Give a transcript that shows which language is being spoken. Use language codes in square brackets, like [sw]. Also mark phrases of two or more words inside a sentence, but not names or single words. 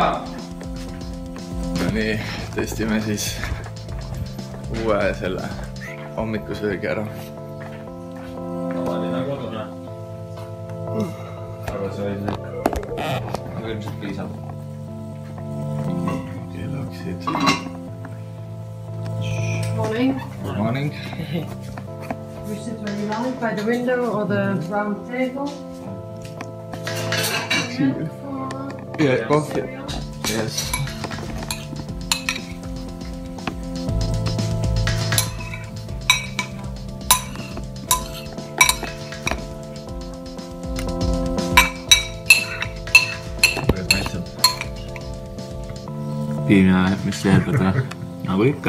[et] No nii, testime siis uue selle hommikusöögi ära. Tavaline kodune. Aga see oli aga ilmselt piisab. Kellaksid. [en] Morning. Morning. We sit where you like, by the window or the round table. Yeah, coffee. Yes. [et] Piim ja mis jäädad või? Nagu ikka.